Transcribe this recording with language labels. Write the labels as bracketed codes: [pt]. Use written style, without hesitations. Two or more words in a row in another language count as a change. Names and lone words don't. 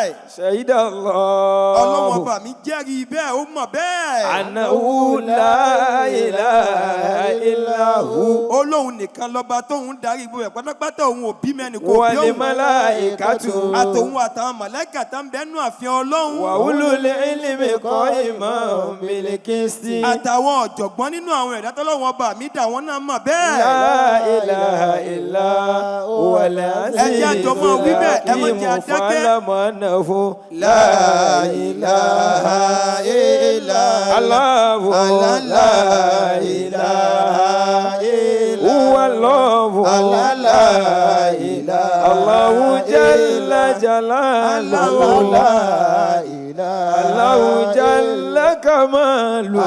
[ar] شهد الله. [yo] Ọlọ́run ọba mi jẹ́rìí bẹ́ẹ̀ ó mọ̀ bẹ́ẹ̀. [ar] أنه لا إله إلا هو. [yo] Olóhun nìkan lọ́ba tóun darí gbogbo ẹ̀ pátápátá òun ò bí mẹ́ni kò bí [ar] Wal [yo] òun. [ar] malaikatu. [yo] àtòun àtàwọn màláíkà tá ń bẹ́nu àfihàn Ọlọ́run. [ar] وأولو العلم قائما بالقسط. [yo] àtàwọn ọ̀jọ̀gbọ́n nínú àwọn ẹ̀dá tọ́lọ́run ọba mi dà wọ́n náà mọ̀ bẹ́ẹ̀. [ar] لا إله إلا هو [yo] Ẹ jẹ́ àjọ máa wí bẹ́ẹ̀, ẹ má jẹ́ [ar] hakimu [yo] adákẹ́. [ar] فاعلم أنه لا إله إلا الله لا إله إلا هو الله لا إله الله جل جلاله لا إله الله جل كماله